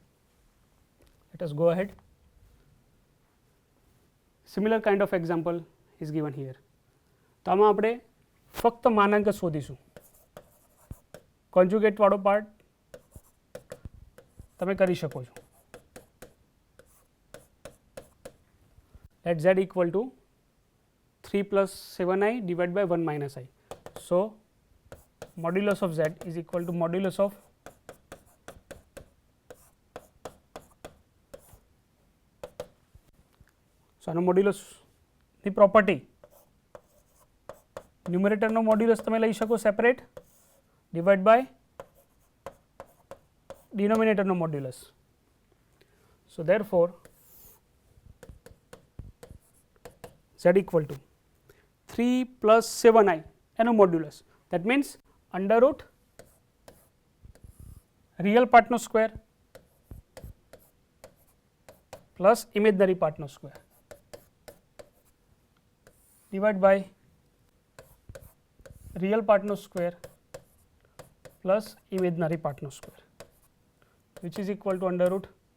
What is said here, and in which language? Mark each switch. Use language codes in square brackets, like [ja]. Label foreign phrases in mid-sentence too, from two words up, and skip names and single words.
[en] let us go ahead. similar kind of example is given here. [gu] તો આમાં આપણે ફક્ત માનાંક જ શોધીશું. કોન્જ્યુગેટ વાળો પાર્ટ તમે કરી શકો છો. [en] let z equal to 3 plus 7i divided by 1 minus I. So, modulus of z is equal to modulus of [gu] આનો મોડ્યુલસ ની પ્રોપર્ટી ન્યુમરેટરનો મોડ્યુલસ તમે લઈ શકો [en] separate divide by [gu] ડિનોમિનેટરનો મોડ્યુલસ. [en] So, therefore, z equal to 3 plus 7i એનો મોડ્યુલસ, that means under root real part નો square plus imaginary part નો square divide by real part નો square plus imaginary part નો square, which is equal to under root